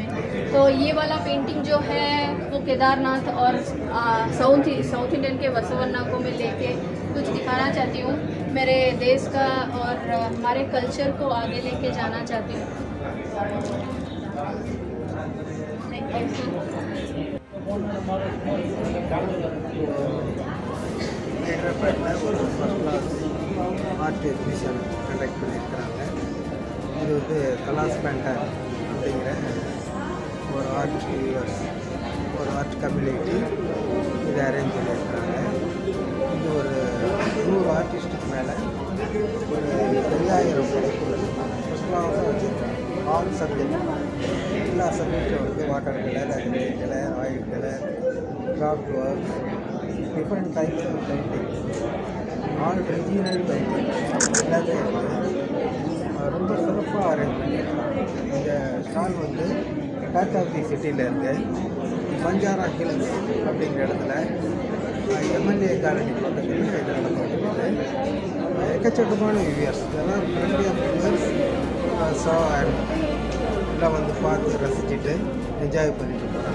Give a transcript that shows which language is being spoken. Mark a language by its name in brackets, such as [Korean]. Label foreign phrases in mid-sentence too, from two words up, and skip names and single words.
[Hindi] तो ये वाला पेंटिंग जो है वो केदारनाथ और [English] South Indian [Hindi] के बसवन्ना को मैं लेके कुछ दिखाना चाहती हूँ, मेरे देश का और हमारे कल्चर को आगे लेके जाना चाहती हूँ। [English] thank you. [Tamil] ஒரு [English] first class art exhibition conduct [Tamil] பண்ணியிருக்கிறாங்க. இது வந்து கலாஸ் பேண்டர் அப்படிங்கிற ஒரு [English] art viewers, [Tamil] ஒரு [English] art community [Tamil] இது அரேஞ்ச் பண்ணியிருக்கிறாங்க. இது ஒரு 100 ஆர்டிஸ்ட்டுக்கு மேலே ஒரு 5000 படைப்புகள் ஃபர்ஸ்ட் கிளாஸாக வச்சுருக்காங்க. [English] all subject, [Tamil] எல்லா சப்ஜெக்டும் வந்து [English] water color, acrylic color, oil color, craft work, different types of painting, all regional painting [Tamil] எல்லாத்தையும் ரொம்ப சிறப்பாக அரேஞ்ச் பண்ணியிருக்காங்க. இந்த ஸ்டால் வந்து [English] back of the city [Tamil] இருக்குது, பஞ்சாரா ஹில்ஸ் அப்படிங்கிற இடத்துல [English] MLA colony [Tamil] பக்கத்தில் இது நடந்துருக்குது. எக்கச்சக்கமான வியூவர்ஸ், இதெல்லாம் [English] friendly of viewers so and [Tamil] எல்லாம் வந்து பார்த்து ரசிச்சுட்டு என்ஜாய் பண்ணிட்டு போகிறாங்க.